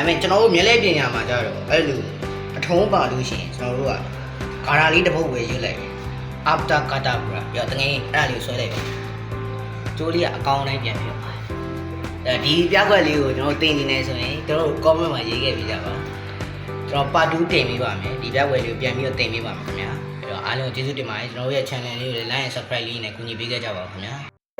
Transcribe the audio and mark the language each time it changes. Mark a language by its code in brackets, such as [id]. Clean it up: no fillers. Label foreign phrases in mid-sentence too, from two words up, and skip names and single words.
[my] မဲ့ကျွန်တော်တို့မျက်လက်ပညာမှာကြတော့အဲ့လိုအထုံးပါလို့ရှိရင်ကျွန်တော်တို့ကကာရာလေးတစ်ပုတ်ပဲရွတ်လိုက်တယ် [en] after kata [my] ဆိုတာပြီးတော့တကယ်အဲ့ဒါလေးကိုဆွဲလိုက်တယ်ကျိုးလေးကအကောင်းတိုင်းပြန်ဖြစ်ပါတယ်ဒီပြကွက်လေးကိုကျွန်တော်တင်နေနေဆိုရင်တို့ comment မှာရေးခဲ့ပြကြပါကျွန်တော် part 2တင်ပေးပါမယ်ဒီပြကွက်လေးကိုပြန်ပြီးတော့တင်ပေးပါမယ်ခင်ဗျာအဲ့တော့အားလုံးကျေးဇူးတင်ပါတယ်ကျွန်တော်ရဲ့ channel လေးကိုလည်း [en] like and subscribe [my] လေးနဲ့ကူညီပေးခဲ့ကြပါဦးခင်ဗျာ